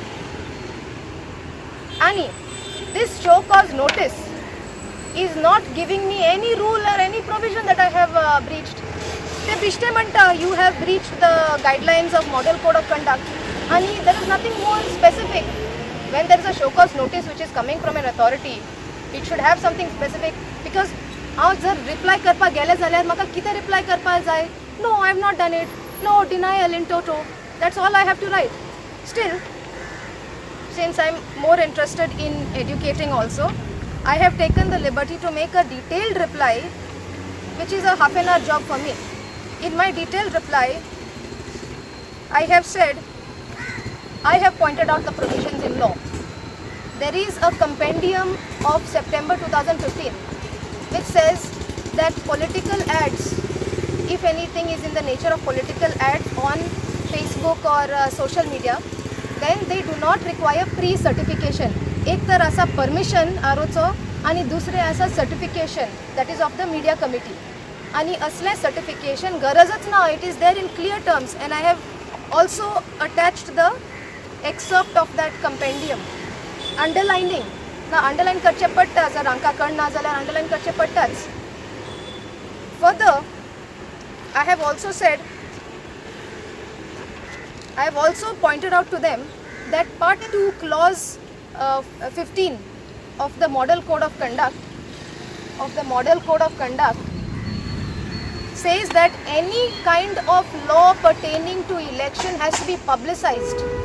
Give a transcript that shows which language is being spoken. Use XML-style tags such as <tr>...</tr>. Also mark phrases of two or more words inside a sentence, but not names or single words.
<en>Ani, this show cause notice is not giving me any rule or any provision that I have breached. They breached you have breached the guidelines of Model Code of Conduct. And there is nothing more specific. When there is a show cause notice which is coming from an authority, it should have something specific.</en> <kok>Because हांव जर रिप्लाय करपाक गेलें जाल्यार म्हाका कितें रिप्लाय करपाक जाय?</kok> <en>No, I have not done it. No, denial in toto. That's all I have to write. Still, since I'm more interested in educating also, I have taken the liberty to make a detailed reply, which is a half an hour job for me. In my detailed reply, I have said, I have pointed out the provisions in law. There is a compendium of September 2015 which says that political ads, if anything is in the nature of political ads on Facebook or social media, then they do not require pre-certification.</en> <kok>एक तर असा परमिशन आरोचो आणि दुसरे असा सर्टिफिकेशन</kok> <en>that is of the media committee</en> <kok>आणि असले सर्टिफिकेशन गरजच ना.</kok> <en>it is there in clear terms and I have also attached the excerpt of that compendium underlining</en> <kok>ना अंडरलायन करचे पडटा. जर हांकां कळना जाल्यार अंडरलायन करचे पडटाच.</kok> <en>फर्दर I have also pointed out to them that part 2 clause 15 of the model code of conduct says that any kind of law pertaining to election has to be publicized.</en>